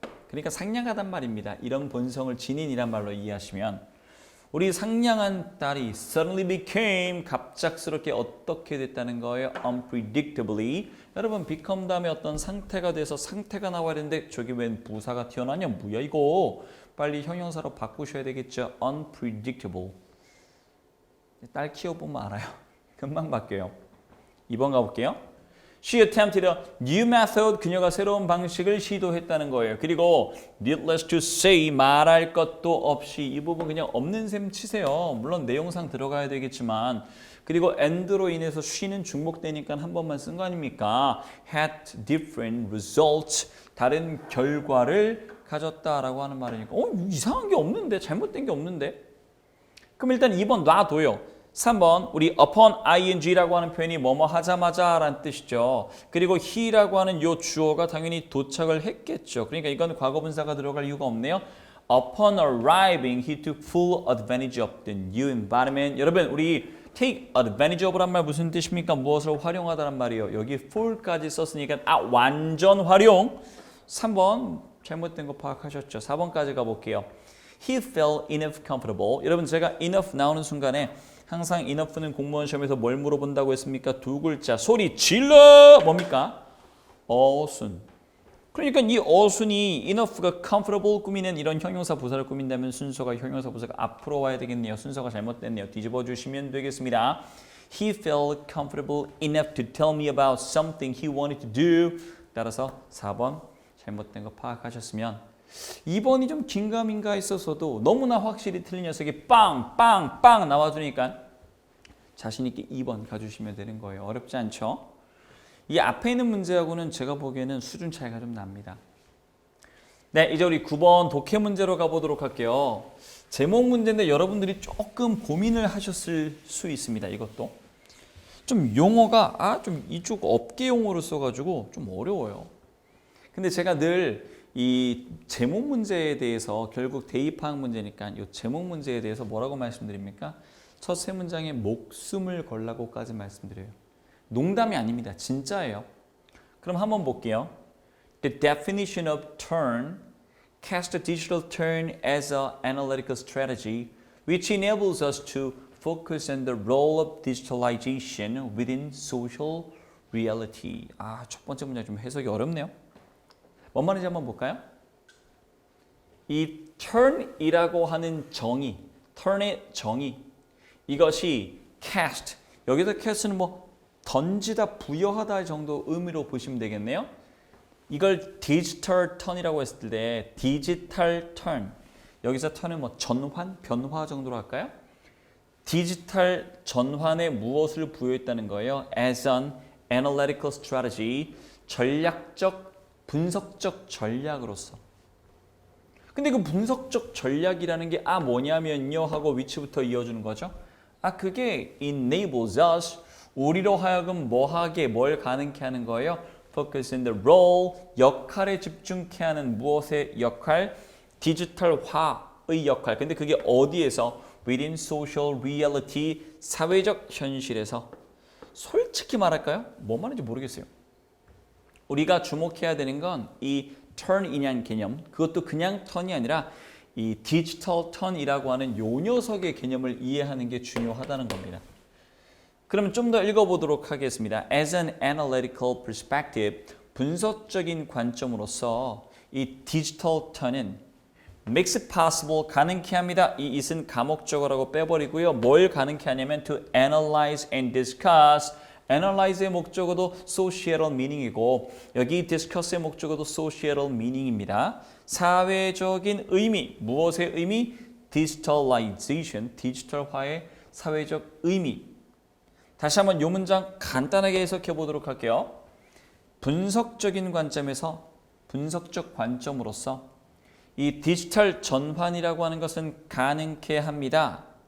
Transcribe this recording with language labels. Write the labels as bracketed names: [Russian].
[Korean] 그러니까 상냥하단 말입니다. 이런 본성을 지닌이란 말로 이해하시면 우리 상냥한 딸이 [English] suddenly became [Korean] 갑작스럽게 어떻게 됐다는 거예요? unpredictably 여러분 become 다음에 어떤 상태가 돼서 상태가 나와야 되는데 저기 웬 부사가 튀어나왔냐? 뭐야 이거? 빨리 형용사로 바꾸셔야 되겠죠. unpredictable 딸 키워보면 알아요. 금방 바뀌어요. 2번 가볼게요. [English] She attempted a new method. [Korean] 그녀가 새로운 방식을 시도했다는 거예요. 그리고 [English] needless to say [Korean] 말할 것도 없이 이 부분 그냥 없는 셈 치세요. 물론 내용상 들어가야 되겠지만 그리고 and로 인해서 she는 중복되니까 한 번만 쓴 거 아닙니까? [English] had different results. [Korean] 다른 결과를 가졌다라고 하는 말이니까 이상한 게 없는데 잘못된 게 없는데 그럼 일단 2번 놔둬요. 3번 우리 upon ing라고 하는 표현이 뭐뭐 하자마자 라는 뜻이죠. 그리고 he라고 하는 요 주어가 당연히 도착을 했겠죠. 그러니까 이건 과거분사가 들어갈 이유가 없네요. [English] Upon arriving, he took full advantage of the new environment. [Korean] 여러분 우리 [English] take advantage of [Korean] 란 말 무슨 뜻입니까? 무엇을 활용하다란 말이에요. 여기 full까지 썼으니까 완전 활용. 3번 잘못된 거 파악하셨죠? 4번까지 가볼게요. [English] He felt enough comfortable. [Korean] 여러분 제가 enough 나오는 순간에 항상 enough는 공무원 시험에서 뭘 물어본다고 했습니까? 2글자 소리 질러 뭡니까? 어순. 그러니까 이 어순이 enough가 comfortable 꾸미는 이런 형용사 부사를 꾸민다면 순서가 형용사 부사가 앞으로 와야 되겠네요. 순서가 잘못됐네요. 뒤집어 주시면 되겠습니다. [English] He felt comfortable enough to tell me about something he wanted to do. [Korean] 따라서 4번 잘못된 거 파악하셨으면 2번이 좀 긴가민가 있어서도 너무나 확실히 틀린 녀석이 빵빵빵 나와주니까 자신 있게 2번 가주시면 되는 거예요. 어렵지 않죠? 이 앞에 있는 문제하고는 제가 보기에는 수준 차이가 좀 납니다. 네, 이제 우리 9번 독해 문제로 가보도록 할게요. 제목 문제인데 여러분들이 조금 고민을 하셨을 수 있습니다. 이것도 좀 용어가 좀 이쪽 업계 용어로 써가지고 좀 어려워요. 근데 제가 늘 이 제목 문제에 대해서 결국 대입파악 문제니까 이 제목 문제에 대해서 뭐라고 말씀드립니까? 첫 세 문장에 목숨을 걸라고까지 말씀드려요. 농담이 아닙니다. 진짜예요. 그럼 한번 볼게요. [English] The definition of turn cast a digital turn as an analytical strategy which enables us to focus on the role of digitalization within social reality. [Korean] 첫 번째 문장 좀 해석이 어렵네요. 뭔 말인지 한번 볼까요? 이 turn이라고 하는 정의, turn의 정의, 이것이 cast, 여기서 cast는 뭐 던지다, 부여하다 정도 의미로 보시면 되겠네요. 이걸 digital turn이라고 했을 때 digital turn, 여기서 turn은 뭐 전환, 변화 정도로 할까요? 디지털 전환에 무엇을 부여했다는 거예요? [English] As an analytical strategy, [Korean] 전략적 분석적 전략으로서. 근데 그 분석적 전략이라는 게 뭐냐면요 하고 위치부터 이어주는 거죠. 그게 [English] enables us [Korean] 우리로 하여금 뭐하게 뭘 가능케 하는 거예요. [English] Focus on the role [Korean] 역할에 집중케 하는 무엇의 역할? 디지털화의 역할. 근데 그게 어디에서? [English] Within social reality [Korean] 사회적 현실에서. 솔직히 말할까요? 뭐 말인지 모르겠어요. 우리가 주목해야 되는 건 이 turn이냐는 개념, 그것도 그냥 턴이 아니라 이 디지털 턴이라고 하는 요 녀석의 개념을 이해하는 게 중요하다는 겁니다. 그럼 좀 더 읽어보도록 하겠습니다. [English] As an analytical perspective, [Korean] 분석적인 관점으로서 이 디지털 턴은 [English] makes it possible, [Korean] 가능케 합니다. 이 it은 가목적어라고 빼버리고요. 뭘 가능케 하냐면 [English] to analyze and discuss. [Korean] analyze의 목적어도 societal meaning이고 여기 discuss의 목적어도 societal meaning입니다. 사회적인 의미, 무엇의 의미? digitalization, 디지털화의 사회적 의미. 다시 한번 이 문장 간단하게 해석해 보도록 할게요. 분석적인 관점에서 분석적 관점으로서 이 디지털 전환이라고 하는 것은 가능케 합니다.